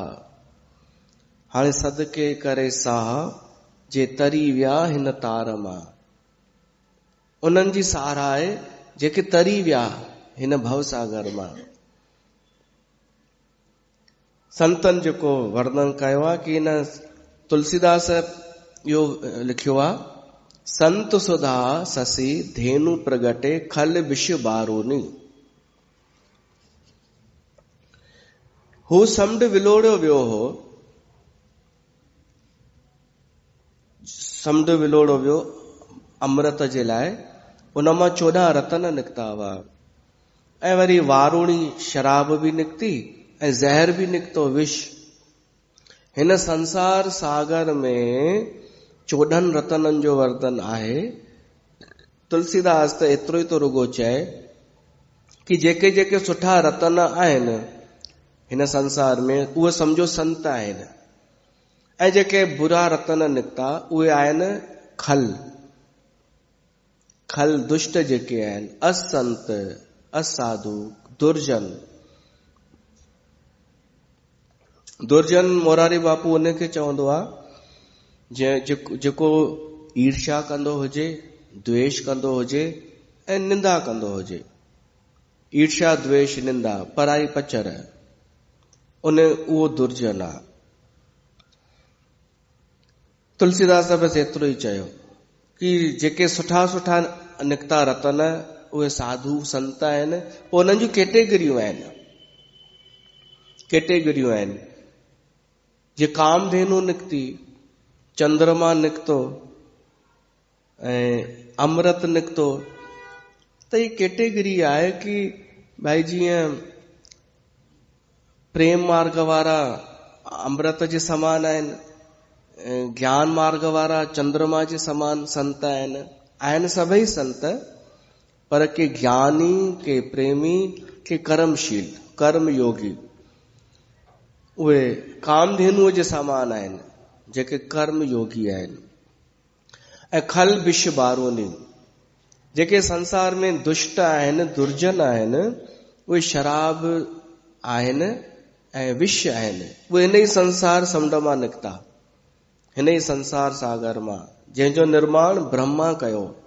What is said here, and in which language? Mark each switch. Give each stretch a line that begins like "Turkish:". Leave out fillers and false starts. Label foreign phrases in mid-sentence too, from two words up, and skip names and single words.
Sindhi: हाणे सदके करे साह, जे तरी विया हिन तार मां। उन्हनि जी सार आहे जेके तरी विया हिन भवसागर मां। संतन जेको वर्णन कयो आहे कि हिन तुलसीदास इहो लिखियो आहे,
Awadhi: संत सुधा ससी धेनु प्रगटे खल विष बारोनी।
Sindhi: हू समुंड विलोड़ियो वियो हो, समुंड विलोड़ियो वियो अमृत जे लाइ, उन मां 14 रतन निकिता हुआ, ऐं वरी वारूणी शराब बि निकिती ऐं ज़हर बि निकितो, विष। हिन संसार सागर में 14 रतननि जो वर्णन आहे। तुलसीदास त एतिरो ई तो रुगो चए कि जेके जेके सुठा रतन आहिनि हिन संसार में, उहे समझो संत आहिनि, ऐं जेके बुरा रतन निकिता उहे आहिनि खल। खल दुष्ट जेके आहिनि, असंत, असाधु, दुर्जन। दुर्जन मोरारी बापू उनखे चवंदो आहे जेको ईर्ष्या कंदो हुजे, द्वेष कंदो हुजे ऐं निंदा कंदो हुजे। ईर्ष्या, द्वेष, निंदा, पराई पचर, उहो दुर्जन आहे। तुलसीदास बसि एतिरो ई चयो कि जेके सुठा सुठा निकिता रतन उहे साधु संत आहिनि। पोइ उन्हनि जूं कैटेगरियूं आहिनि। जे कामधेनु निकिती, चंद्रमा निकितो ऐं अमृत निकितो, त ही कैटेगरी आहे कि भाई जीअं प्रेम मार्ग वारा अमृत जे समान आहिनि, ज्ञान मार्ग वारा चंद्रमा जे समान संत आहिनि सभई संत, पर के ज्ञानी, के प्रेमी, के कर्मशील, कर्म योगी, उहे कामधेनुअ जे समान आहिनि, जेके कर्म योगी आहिनि। ऐं
Awadhi: खल विष बारोनी,
Sindhi: जेके संसार में दुष्ट आहिनि, दुर्जन आहिनि, उहे शराब आहिनि ऐं विष आहिनि, उहे हिन ई संसार समुंड मां निकिता, हिन ई संसार सागर मां, जंहिंजो निर्माण ब्रह्मा कयो।